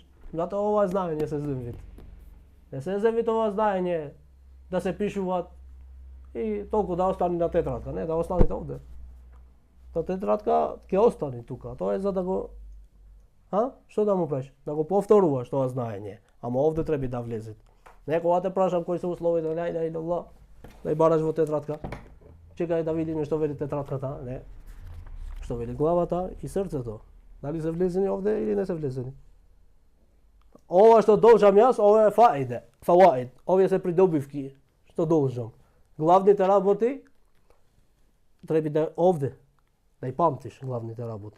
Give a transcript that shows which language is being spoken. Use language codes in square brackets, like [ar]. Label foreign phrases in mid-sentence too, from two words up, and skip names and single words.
[mk] Затоа ова знаење се земвит. Не се земвит ова знаење да се пишуваат и толку да остане на тетрадка, не да останете овде. Та тетрадка ќе остане тука. Тоа е за да го што да му правиш? Да го повторуваш тоа знаење. Ама овде треба да влезе. Не кога те прашам кои се условите, [ar] لا إله إلا الله, [mk] да ја бараш во тетрадка. Чекај да видиме што вели тетрадката, не. Што вели главата и срцето. Дали се влезени овде или не се влезени? Ова што должам јас, ова е фаваид. Овие се придобивки што должам. Главните работи треба да овде да ја памтиш главните работи.